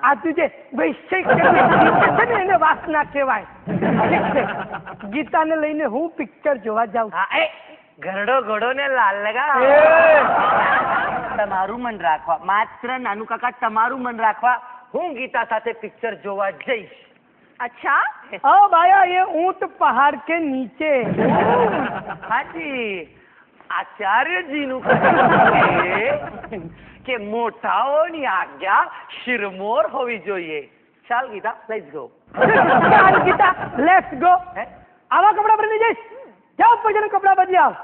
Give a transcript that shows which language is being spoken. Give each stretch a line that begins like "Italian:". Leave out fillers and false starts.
Gujarati: આ તું જે વૈશ્વિક છે ને એને વાસના કહેવાય. ઠીક છે, ગીતાને લઈને હું પિક્ચર જોવા જાઉં. હા, ઘરડો ઘોડો ને લાલ લગા. તમારું મન રાખવા, માત્ર નાનું કાકા તમારું મન રાખવા હું ગીતા સાથે પિક્ચર જોવા જઈશ. અચ્છા? ઓ બાયા,
Hindi: ये ऊंट पहाड़ के नीचे.
Gujarati: હાજી, આચાર્યજી નું કહે કે મોટાઓની આજ્ઞા શિરમોર હોવી જોઈએ. ચાલ ગીતા,
English: Let's go.
Gujarati: ચાલ ગીતા,
English: Let's go.
Gujarati: આવા કપડા પહેરી જઈશ? જાઓ પછી કપડા બદલી આવ.